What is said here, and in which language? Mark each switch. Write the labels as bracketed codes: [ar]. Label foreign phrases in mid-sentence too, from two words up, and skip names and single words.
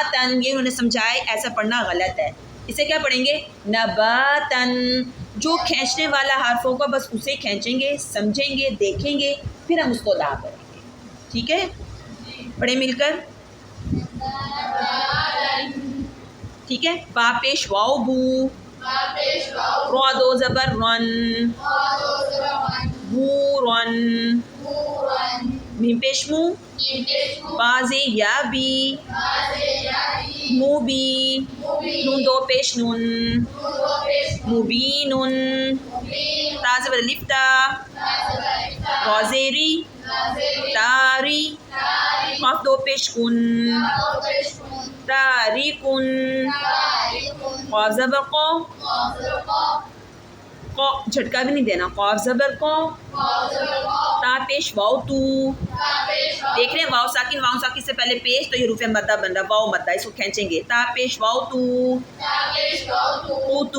[ur] نباتن، یہ انہوں نے سمجھائے، ایسا پڑھنا غلط ہے. اسے کیا پڑھیں گے؟ نباتن. جو کھینچنے والا حرف ہوگا بس اسے کھینچیں گے، سمجھیں گے، دیکھیں گے، پھر ہم اس کو ادا کریں گے. ٹھیک ہے، پڑھیں مل کر. ٹھیک ہے، با پیش واؤ بو، رو دو زبر رن، بو رن. میم پیش مو، باز یا بی، مو بی. نون دو پیش نون، مبینن. تا زبر الف تا، را زیری، تاری. قاف دو پیش کن، تاریکن. قاف زبر قو، قو جھٹکا بھی نہیں دینا، قاف زبر قو. تا پیش واؤ تو. دیکھ رہے ہیں واؤ ساکن سے پہلے پیش، تو یہ حروف مدہ بن رہا، واؤ مدہ، اس کو کھینچیں گے. تا پیش واؤ تو، تو.